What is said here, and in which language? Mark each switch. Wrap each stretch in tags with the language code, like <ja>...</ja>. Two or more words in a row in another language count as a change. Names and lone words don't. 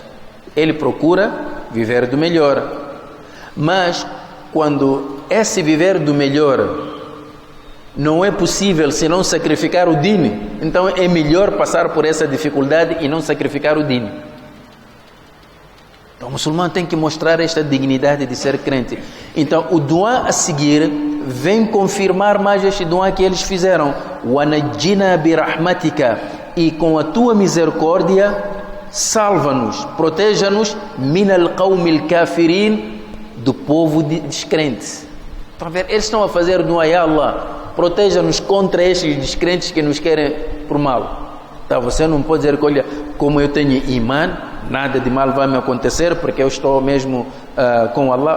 <pt>Ele procura viver do melhor. Mas quando esse viver do melhor não é possível se não sacrificar o din, então é melhor passar por essa dificuldade e não sacrificar o din. Então o muçulmano tem que mostrar esta dignidade de ser crente. Então o duá a seguir vem confirmar mais este duá que eles fizeram.</pt> <ar>وَنَجِّنَا بِرَحْمَتِكَ,</ar> <pt>e com a tua misericórdia salva-nos, proteja-nos</pt> <ar>مِنَ الْقَوْمِ الْكَافِرِينَ,</ar> <pt>do povo descrente. Estão a ver? Eles estão a fazer duá,</pt> <ar>يا الله,</ar> <pt>proteja-nos contra estes descrentes que nos querem por mal. Então você não pode dizer que, olha, como eu tenho imã, nada de mal vai me acontecer porque eu estou mesmo com Allah.</pt>